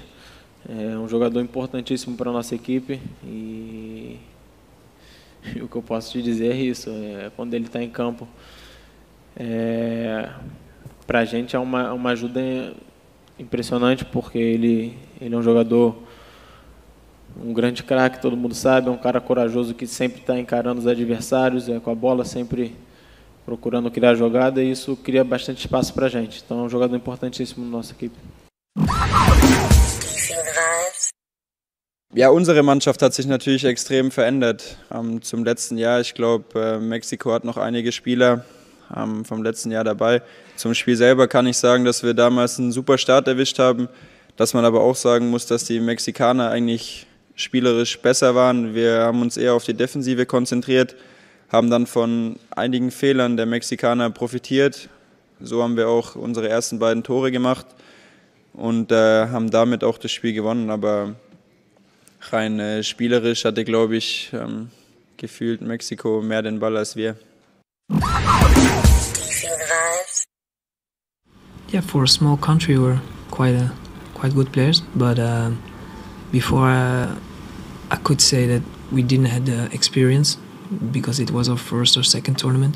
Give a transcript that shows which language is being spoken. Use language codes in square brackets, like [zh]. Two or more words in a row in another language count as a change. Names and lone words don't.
[pt] É jogador importantíssimo para a nossa equipe e o que eu posso te dizer é isso, quando ele está em campo, para a gente é uma ajuda impressionante, porque ele é jogador, grande craque, todo mundo sabe, é cara corajoso que sempre está encarando os adversários, com a bola sempre procurando criar jogada, e isso cria bastante espaço para a gente. Então é um jogador importantíssimo na nossa equipe. [de] Ja, unsere Mannschaft hat sich natürlich extrem verändert zum letzten Jahr. Ich glaube, Mexiko hat noch einige Spieler vom letzten Jahr dabei. Zum Spiel selber kann ich sagen, dass wir damals einen super Start erwischt haben, dass man aber auch sagen muss, dass die Mexikaner eigentlich spielerisch besser waren. Wir haben uns eher auf die Defensive konzentriert, haben dann von einigen Fehlern der Mexikaner profitiert. So haben wir auch unsere ersten beiden Tore gemacht und haben damit auch das Spiel gewonnen. Aber rein spielerisch hatte, glaube ich, gefühlt Mexiko mehr den Ball als wir. [en] Yeah, for a small country, we're quite good players. But before, I could say that we didn't have the experience because it was our first or second tournament.